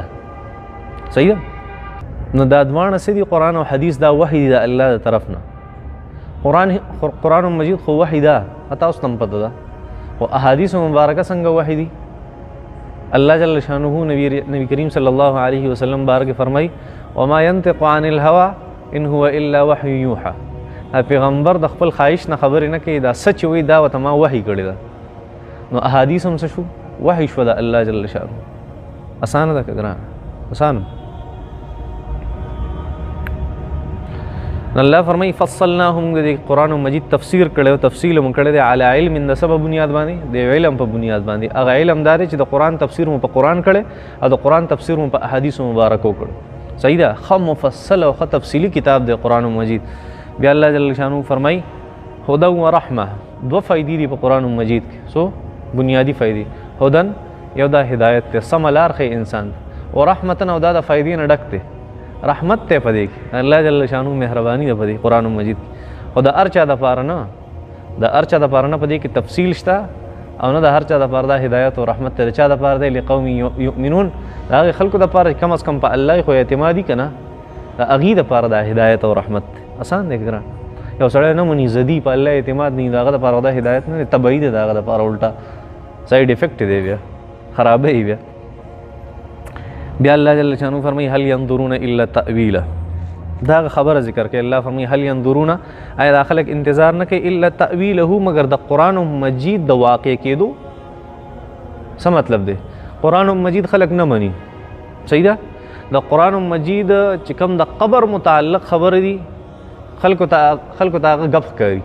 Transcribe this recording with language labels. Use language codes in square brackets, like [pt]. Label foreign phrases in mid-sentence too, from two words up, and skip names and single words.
[ps] صحیح ده؟ نو دا دواړه څه دي؟ قرآن او حدیث دا وحی دی د الله د طرف نه. قرآن مجید خو وحی ده تاسو ته هم پته ده، خو احادیث مبارکه څنګه وحی دي؟ الله [ar] جل شانه [ps] نبی کریم [ar] صلی الله علیه وسلم [ps] بارک فرمای [ar] وما ينطق عن الهوى ان هو الا وحی یوحى. [ps] پیغمبر د خپل خواهش نه خبرې نه کوي، دا سچ وي دا ورته ما وحی کړې ده. نو احادیث هم څه شو؟ وحی شو د الله [ar] جل شانه. [ps] اسانه ده که ګرانه؟ اسانه. الله فرمایي فصلناه موږ د قرآن مجید تفسیر کړی او تفصیل مو کړی دی [ar] علی علم [ps] د سبب بنیاد باندې، د علم په بنیاد باندې. هغه علم دا دی چې د قرآن تفسیر مو په قرآن کړی او د قرآن تفسیر مو په احادیث مبارکو کړو. صحیح ده؟ ښه مفصل او ښه تفصیلي کتاب دی قرآن مجید. بیا الله [ar] جل شانه [ps] فرمایي [ar] هدى ورحمه، [ps] دوه فایدې دي په قرآن مجید کې. سو بنیادی فایدې، هدن یو دا هدایت دی، سمه لار ښیي انسان، او رحمتن او دا د فایدې نه ډک دی، رحمت ته پدې کې الله [ar] جل شانه [ps] مهرباني ده پدې قرآن مجید کې. او د هر چا دپاره نه، د هر چا دپاره نه پدې کې تفصیل شته او نه د هر چا دپاره دا هدایت او رحمت ته. د چا دپاره دی؟ [ar] لقوم یؤمنون، [ps] د هغې خلکو دپاره [ur] کم از کم [ps] په الله خو اعتمادي که نه، د هغې دپاره دا هدایت او رحمت دی. آسان دی ګران. یو سړی نه مني زدي په الله اعتماد نه، د هغه دپاره دا هدایت نه دی، تبعي دی د هغه دپاره، الټا [en] side effect [ps] دی، بیا خرابوي بیا. بیا الله [ar] جل شانه [ps] فرمایي [ar] هل ينظرون الا تأویله، [ps] دا خبره ذکر کوي. الله فرمایي [ar] هل ينظرون، [ps] آیا دا خلک انتظار نه کوي [ar] الا تأویله [ps] مگر د قرآن مجید د واقع کېدو؟ څه مطلب دی؟ قرآن مجید خلک نه مني. صحیح ده؟ د قرآن مجید چې کوم د قبر متعلق خبره دي خلکو ته هغه ګپ ښکاري.